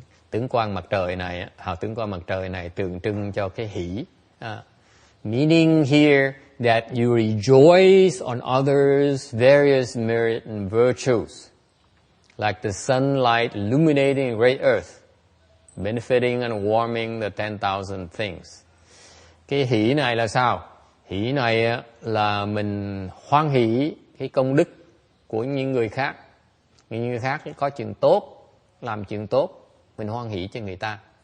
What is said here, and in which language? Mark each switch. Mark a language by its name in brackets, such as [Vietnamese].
[Vietnamese] Tướng quang mặt trời này, hào tướng quang mặt trời này tượng trưng cho cái hỷ. [English] Meaning here that you rejoice on others' various merit and virtues, like the sunlight illuminating a great earth, benefiting and warming the 10,000 things. [Vietnamese] Cái hỷ này là sao? Hỷ này là mình hoan hỷ cái công đức của những người khác. Những người khác có chuyện tốt, làm chuyện tốt, mình hoan hỷ cho người ta.